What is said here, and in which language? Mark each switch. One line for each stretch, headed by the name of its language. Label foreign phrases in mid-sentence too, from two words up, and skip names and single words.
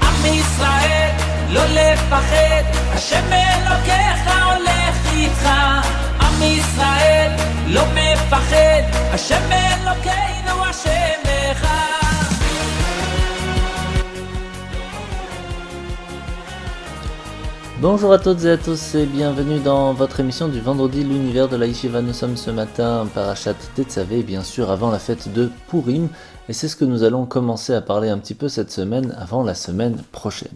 Hebrew: ישראל, לא לפחד, השם אלוקיך הולך איתך. עם ישראל, לא מפחד, השם אלוקינו השם אחד.
French: Bonjour à toutes et à tous et bienvenue dans votre émission du vendredi, l'univers de la Yeshiva. Nous sommes ce matin
Hebrew: פרשת תצוה,
French: bien sûr avant la fête de Purim, et c'est ce que nous allons commencer à parler un petit peu cette semaine avant la semaine prochaine.